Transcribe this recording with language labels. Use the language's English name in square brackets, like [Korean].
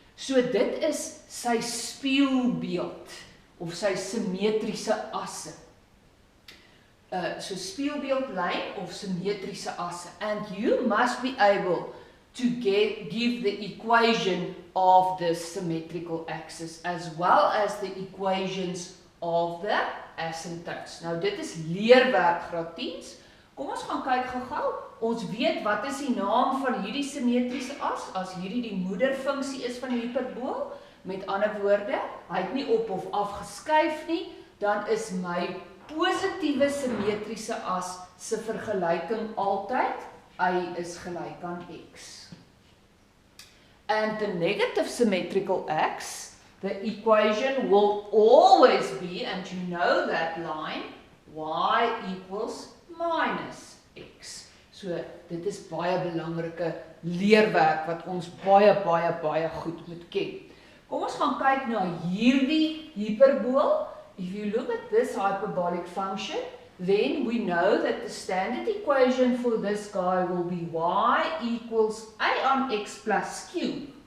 [Afrikaans] So dit is sy spieelbeeld of sy symmetriese asse. So spieelbeeldlyn of symmetriese asse. [English] And you must be able to give the equation of the symmetrical axis as well as the equations of the asymptotes. [Afrikaans] Nou dit is leerwerk graad 10s. Kom ons gaan kyk gou-gou. Ons weet wat is die naam van hierdie symmetriese as, as hierdie die moederfunksie is van die hyperbool. Met ander woorde, hy het nie op of af geskuif nie, dan is my positiewe symmetriese as se vergelyking altyd y is gelyk aan x. [English] And the negative symmetrical axis, the equation will always be, and you know that line, y equals minus x. [Afrikaans] So dit is baie belangrike leerwerk wat ons baie goed moet ken. Kom ons gaan kyk na hierdie hyperbool. [English] If you look at this hyperbolic function, then we know that the standard equation for this guy will be y equals a on x plus q.